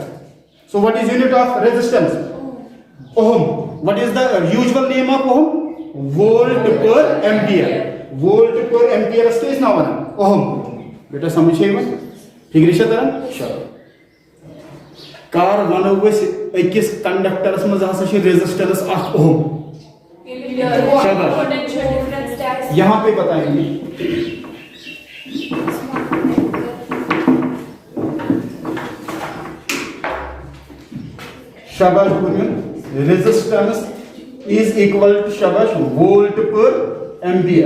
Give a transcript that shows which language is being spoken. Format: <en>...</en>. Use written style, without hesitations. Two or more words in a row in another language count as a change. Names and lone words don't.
<en>So what is unit of resistance? ओम. What is the usual name of ohm? Volt per ampere. Volt per ampere is now ohm.</en> <hi>बेटा समझिएगा. ठीक है</hi> <ks>तरह. चलो कार वनो अकिस कंडक्टरस मज हसा रेजिस्टेंस 8 ओम.</ks> <hi>यहां पे बताएंगे. शाबाश बोलिए.</hi> <en>Resistance is equal to शाबाश volt per ampere.</en>